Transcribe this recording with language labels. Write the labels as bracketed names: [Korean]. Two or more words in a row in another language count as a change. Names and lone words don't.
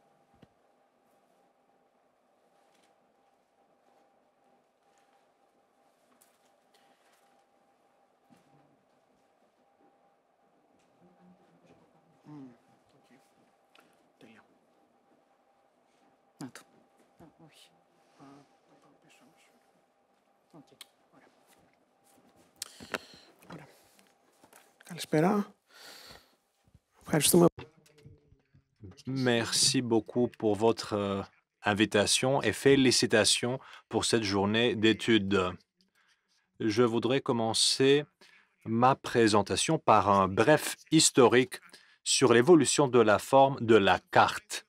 [Greek] Okay. Τέλεια. Να το. Όχι. Θα πάω πίσω όμως. Okay. Ωραία. Ωραία. Καλησπέρα. Ευχαριστούμε. [French] Merci beaucoup pour votre invitation et félicitations pour cette journée d'études. Je voudrais commencer ma présentation par un bref historique sur l'évolution de la forme de la carte.